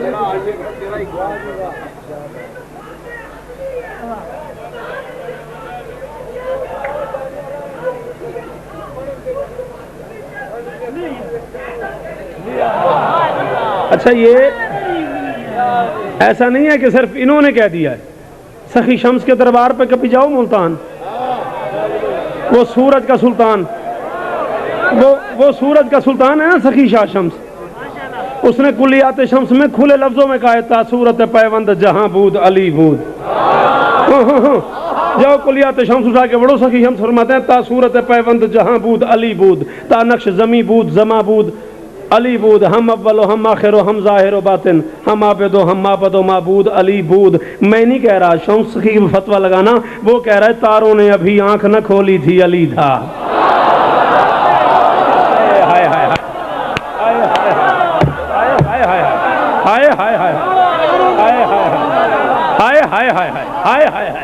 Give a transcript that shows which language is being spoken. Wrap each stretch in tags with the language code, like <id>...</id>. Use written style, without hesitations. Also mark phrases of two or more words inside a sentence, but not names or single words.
<ur>اچھا یہ ایسا نہیں ہے کہ صرف انہوں نے کہہ دیا ہے. سخی شمس کے دربار پہ کبھی جاؤ ملتان، وہ سورج کا سلطان، وہ سورج کا سلطان ہے نا سخی شاہ شمس. اس نے کلیات شمس میں کھلے لفظوں میں کہا تھا</ur> <fa>صورت پیوند جہاں بود علی بود.</fa> <ur>جاؤ کلیات شمس اٹھا کے بڑھو، سخی شمس فرماتے ہیں</ur> <fa>تا صورت پیوند جہاں بود علی بود، تا نقش زمی بود زما بود علی بود، ہم اول و ہم آخر و ہم ظاہر و باطن، ہم عابد و ہم معبد و معبود علی بود.</fa> <ur>میں نہیں کہہ رہا شمس کی فتویٰ لگانا، وہ کہہ رہا ہے تاروں نے ابھی آنکھ نہ کھولی تھی علی تھا. ہائے ہائے ہائے ہائے ہائے ہائے.</ur>